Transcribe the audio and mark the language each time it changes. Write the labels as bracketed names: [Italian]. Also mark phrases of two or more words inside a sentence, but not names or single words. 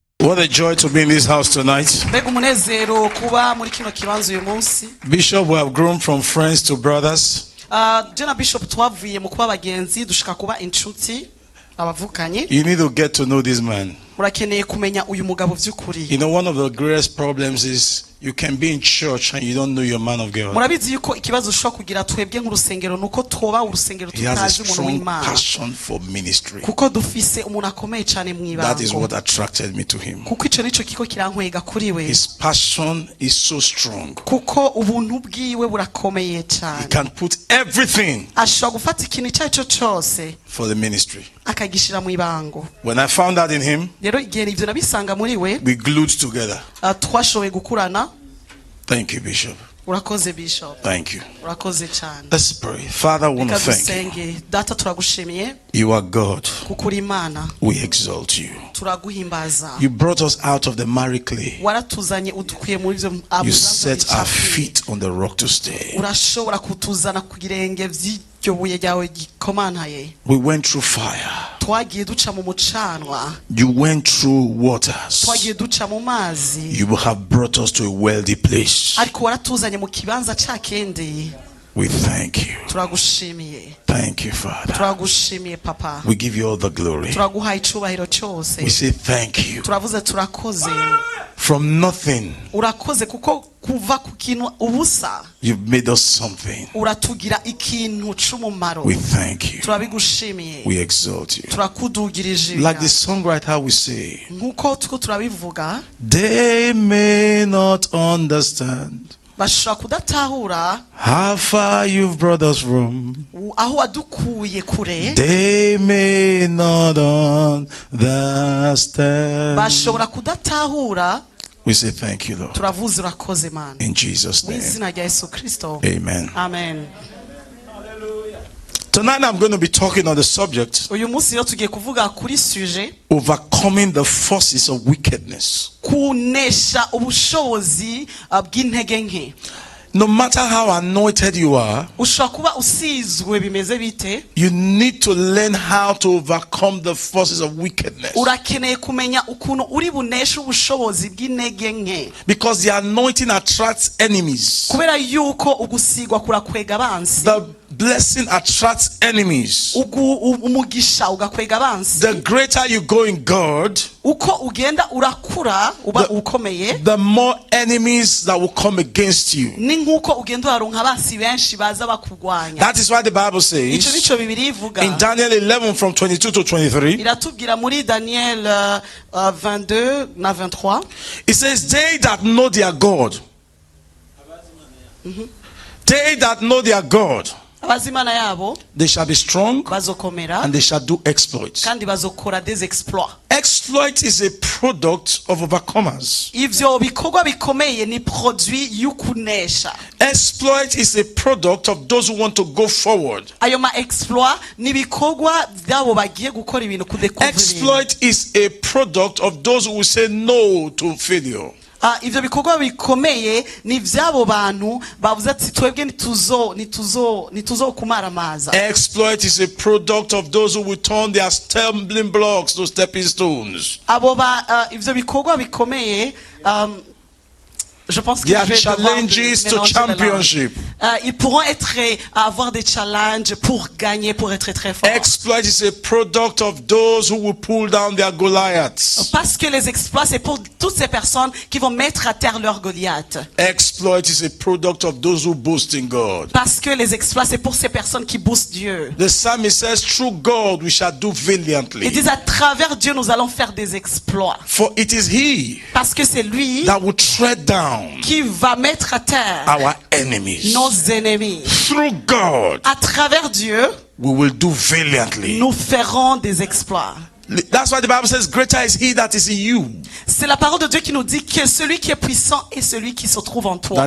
[English] What a joy to be in this house tonight. [Rundi] Mbega umunezero kuba muri kino kibanza uyu munsi. [English] Bishop, we have grown from friends to brothers. [Rundi] Jena Bishop twavuye mu kuba abagenzi dushika kuba inshuti abavukanye. [English] You need to get to know this man. [Rundi] Urakeneye kumenya uyu mugabo vy'ukuri. [English] You know, one of the greatest problems is you can be in church and you don't know your man of God. [Rundi] Murabizi yuko ikibazo ushobora kugira twebwe nk'urusengero nuko twoba urusengero [English] He has a [Rundi] tutazi umuntu [English] strong [Rundi] w'Imana. [English] passion for ministry. [Rundi] Kuko dufise umuntu akomeye cyane mu [English] That is [Rundi] ibango. [English] what attracted me to him. [Rundi] Kuko ico nico kiko kirankwega kuri we. [English] His passion is so strong. [Rundi] Kuko ubuntu bwiwe burakomeye [English] He [Rundi] cyane. [English] can put everything [Rundi] Ashobora gufata ikintu icyo cyose [English] for the ministry. [Rundi] akagishira mu ibango. [English] When I found that in him, [Rundi] Rero igihe ivyo nabisanga muri we, [English] we glued together. [Rundi] twashoboye gukurana. [English] Thank you, Bishop. [Rundi] Urakoze Bishop. [English] Thank you. [Rundi] Urakoze cyane. [English] Let's pray. Father, I want to [Rundi] Reka [English] thank you. [Rundi] dusenge. Data turagushimiye [English] You are God. [Rundi] kuko uri Imana. [English] We exalt you. [Rundi] Turaguhimbaza. [English] You brought us out of the miry clay. [Rundi] Waratuzanye udukuye muri ivyo [English] You set our feet on the rock to stay. [Rundi] Urashobora kutuzana ku girenge vy'iryo buye ryawe gikomantaye. [English] We went through fire. [Rundi] Twagiye duca mu mucanwa. [English] You went through waters. [Rundi] Twagiye duca mu mazi. [English] You have brought us to a wealthy place. [Rundi] Ariko waratuzanye mu kibanza ca kende. [English] We thank you. [Rundi] Turagushimiye. [English] Thank you, Father. [Rundi] Turagushimiye papa. [English] We give you all the glory. [Rundi] Turaguhaye icubahiro cyose. [English] We say thank you. [Rundi] Turavuze turakoze. [English] From nothing, [Rundi] Urakoze kuko kuva ku kintu ubusa [English] you've made us something. [Rundi] uratugira ikintu c'umumaro. [English] We thank you. [Rundi] Turabigushimiye. [English] We exalt you. [Rundi] Turakudugirije. [English] Like the songwriter will say, [Rundi] Nkuko tuko turabivuga, [English] they may not understand [Rundi] bashobora kudatahura [English] how far you've brought us from. [Rundi] aho wadukuye kure. [English] They may not understand. [Rundi] Bashobora kudatahura. [English] We say thank you, Lord. [Rundi] Turavuze urakoze Mana. [English] In Jesus' [Rundi] Mu [English] name. [Rundi] izina rya Yesu Kristo. [English] Amen. [Rundi] Amen. [English] Tonight I'm going to be talking on the subject [Rundi] Uyu munsi rero tugiye kuvuga kuri sujet [English] overcoming the forces of wickedness. [Rundi] kunesha ubushobozi bw'intege nke. [English] No matter how anointed you are, [Rundi] Ushobora kuba usizwe bimeze bite, [English] you need to learn how to overcome the forces of wickedness. [Rundi] urakeneye kumenya ukuntu uri buneshe ubushobozi bw'intege nke. [English] Because the anointing attracts enemies. [Rundi] Kubera yuko ugusigwa kurakwega abansi. [English] The blessing attracts enemies. [Rundi] Umugisha ugakwega abansi. [English] The greater you go in God, [Rundi] Uko ugenda urakura uba ukomeye, [English] the more enemies that will come against you. [Rundi] ni nkuko ugenda uraronka abansi benshi baza bakugwanya. [English] That is why the Bible [Rundi] Ico [English] says [Rundi] nico Bibiliya ivuga. [English] in Daniel 11 from 22 to 23, [Rundi] Iratubwira muri Daniel 22 na 23. [English] it says, they that know their God, they that know their God, [Rundi] Abazimana yabo [English] they shall be strong [Rundi] bazokomera [English] and they shall do exploits. [Rundi] kandi bazokora [French] des exploits. [English] Exploit is a product of overcomers. [Rundi] Ivyo bikorwa bikomeye ni produit y'ukunesha. [English] Exploit is a product of those who want to go forward. [Rundi] Ayo ma exploit ni bikorwa byabo bagiye gukora ibintu kudekuvura. [English] Exploit is a product of those who will say no to failure. [Rundi] Ivyo bikorwa bikomeye ni vyabo bantu bavuze ati twebwe nituzo kumaramaza. [English] Exploit is a product of those who will turn their stumbling blocks to stepping stones. [Rundi] Abo ivyo bikorwa bikomeye [French] je pense que [English] There are [French] je vais devoir [English] challenges to [French] mélanger la langue. [English] championship. [French] Ils pourront avoir des challenges pour gagner, pour être très forts. [English] Exploit is a product of those who will pull down their Goliaths. [French] Parce que les exploits, c'est pour toutes ces personnes qui vont mettre à terre leur Goliath. [English] Exploit is a product of those who boast in God. [French] Parce que les exploits, c'est pour ces personnes qui boostent Dieu. [English] The psalmist says, through God we shall do valiantly. [French] Ils disent à travers Dieu, nous allons faire des exploits. [English] For it is he [French] Parce que c'est lui [English] that will tread down [French] qui va mettre à terre [English] our enemies. [French] nos ennemis. [English] Through God [French] À travers Dieu, [English] we will do valiantly. [French] nous ferons des exploits. [English] That's why the Bible says, greater is he that is in you [French] C'est la parole de Dieu qui nous dit que celui qui est puissant est celui qui se trouve en toi.